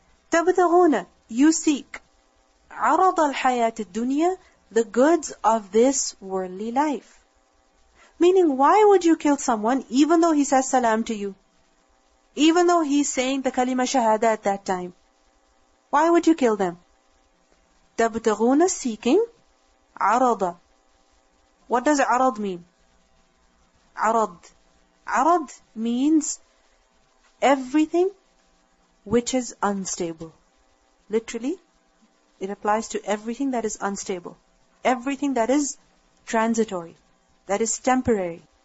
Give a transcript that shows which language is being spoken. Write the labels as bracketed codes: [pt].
[ar] تَبْتَغُونَ, [en] you seek, [ar] عَرَضَ الْحَيَاةِ الدُّنْيَا, [en] the goods of this worldly life. Meaning, why would you kill someone even though he says salam to you? Even though he's saying the kalima shahada at that time. Why would you kill them? [ar] تَبْتَغُونَ, [en] seeking, [ar] عَرَضَ. [en] What does عَرَض mean? [ar] عَرَض. [en] عَرَض means everything which is unstable. Literally, It applies to everything that is unstable, everything that is transitory, that is temporary.